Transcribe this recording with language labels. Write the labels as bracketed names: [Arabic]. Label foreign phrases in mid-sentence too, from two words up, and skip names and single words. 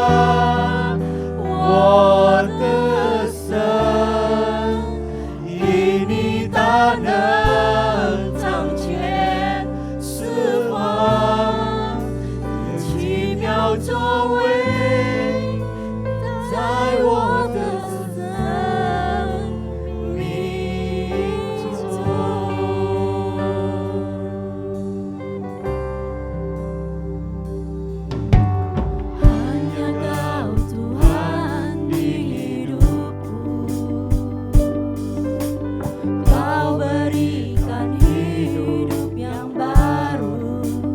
[Chinese] 我得胜；以你大能掌权释放，奇妙作为，在我的生 [Indonesian] 命中。Hanya Kau Tuhan di hidupku, Kau berikan hidup yang baru.